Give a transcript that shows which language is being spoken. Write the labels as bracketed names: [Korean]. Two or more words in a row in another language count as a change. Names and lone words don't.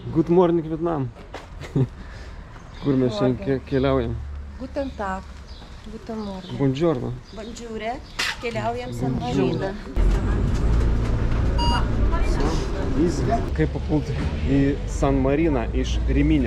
[English] Good morning, Vietnam. [Lithuanian] Kur mes šiandien keliaujam? [German] Guten Tag. Guten Morgen. [Italian] Buongiorno. [French] Bonjour. [Lithuanian] Keliaujam San Mariną. Kaip papulti į San Mariną iš Riminio?